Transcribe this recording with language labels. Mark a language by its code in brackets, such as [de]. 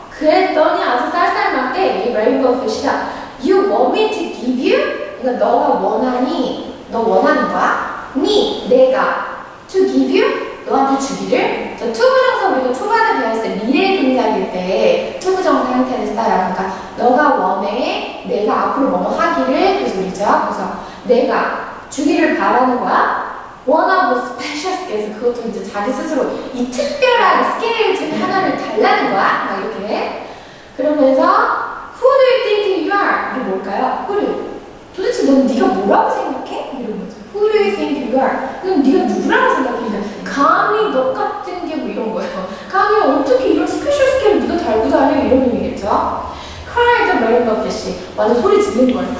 [en] rainbow fish가 You want me to give you? [ko] 그러니까 너가 원하니? 너 원하는 거야? [en] me, [ko] 내가 [en] to give you? [ko] 너한테 주기를 저 투부정사 우리가 초반에 배웠을 때 미래 동작일 때 투부정사 형태를 써요. 그러니까 너가 원해, 내가 앞으로 뭐뭐 하기를 그 소리죠. 그래서 내가 주기를 바라는 거야. [en] One of the special scales [ko] 그것도 이제 자기 스스로 이 특별한 스케일 중에 하나를 달라는 거야. 막 이렇게 그러면서 [en] Who do you think you are? [ko] 이게 뭘까요? [en] Who do you? [ko] 도대체 넌 네가 뭐라고 생각해? 이런 거죠. [en] Who do you think you are? [ko] 넌 네가 누구라고 생각해? 감히 너 같은 게 뭐 이런 거예요. 감히 어떻게 이런 스페셜 스케일을 네가 달고 다녀? 이런 의미겠죠. [en] Cry the rainbow fish. [ko] 완전 소리 지르는 거예요.